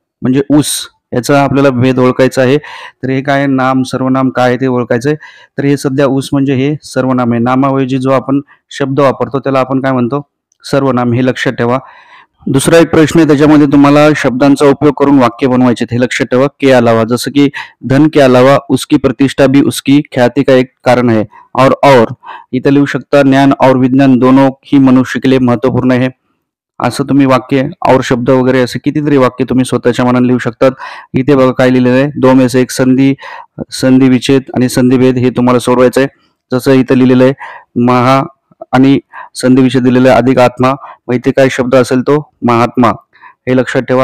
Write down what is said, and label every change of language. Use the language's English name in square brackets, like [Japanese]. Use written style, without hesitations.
[Marathi] म्हणजे ऊस याचा आपल्याला भेद ओळखायचा आहे. तर हे काय, नाम सर्वनाम काय आहे ते ओळखायचं आहे. तर हे सध्या ऊस म्हणजे हे सर्वनाम आहे. नामाऐवजी जो आपण शब्द वापरतो त्याला आपण काय म्हणतो, सर्वनाम. हे लक्षात ठेवा. दुसरा एक प्रश्न आहे, त्याच्यामध्ये तुम्हाला शब्दांचा उपयोग करून वाक्य बनवायचे. हे लक्षात ठेवा. [Hindi] के अलावा, [Marathi] जसं की [Hindi] धन के अलावा उसकी प्रतिष्ठा भी उसकी ख्याति का एक कारण है. और [Marathi] इथं लिहू शकता, [Hindi] ज्ञान और विज्ञान दोनों ही मनुष्य के लिए महत्वपूर्ण है. [Marathi] असं तुम्ही वाक्य और शब्द वगैरे असे कितीतरी वाक्य तुम्ही स्वतःच्या मनाने लिहू शकतात. इथे बघा काय लिहिलेलं आहे, 2 में से एक संधी विच्छेद आणि संधिभेद हे तुम्हाला सोडवायचं आहे. जसं इथं लिहिलेलं आहे महा आणि संधी विषय दिलेला आहे अधिक आत्मा, मग इथे काय शब्द असेल तो महात्मा. हे लक्षात ठेवा.